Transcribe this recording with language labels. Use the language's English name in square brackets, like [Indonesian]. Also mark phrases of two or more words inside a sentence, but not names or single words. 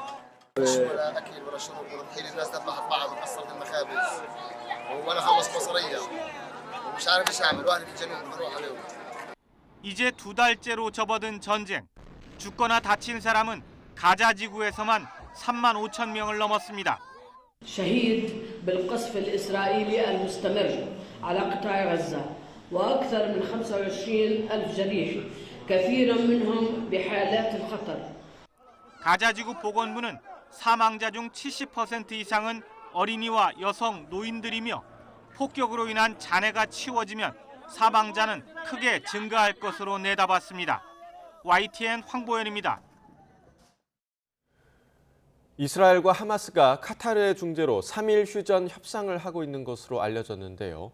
[Korean] 이제 2달째로 접어든 전쟁. 죽거나 다친 사람은 가자 지구에서만 3만 5천 명을 넘었습니다. [Arabic] شهيد بالقصف الإسرائيلي المستمر على قطاع غزة وأكثر من 25,000 جريح كثير منهم بحالات الخطر. [Korean] 가자지구 보건부는 사망자 중 70% 이상은 어린이와 여성, 노인들이며 폭격으로 인한 잔해가 치워지면 사망자는 크게 증가할 것으로 내다봤습니다. YTN 황보연입니다. 이스라엘과 하마스가 카타르의 중재로 3일 휴전 협상을 하고 있는 것으로 알려졌는데요.